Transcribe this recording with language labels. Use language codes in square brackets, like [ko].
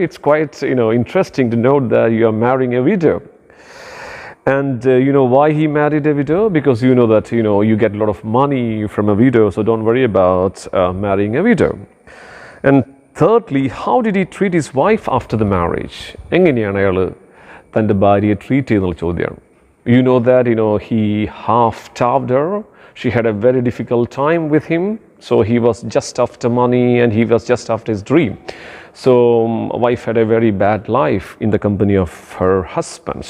[en] It's quite interesting to note that you are marrying a widow. And you know why he married a widow? Because you know that you get a lot of money from a widow, so don't worry about marrying a widow. And thirdly, how did he treat his wife after the marriage? [ml] എങ്ങനെയാണ് അയാൾ തൻ്റെ ഭാര്യയെ treat ചെയ്യുന്ന ചോദ്യമാണ്. [en] You know that he half starved her. She had a very difficult time with him, so he was just after money and he was just after his dream. So wife had a very bad life in the company of her husband.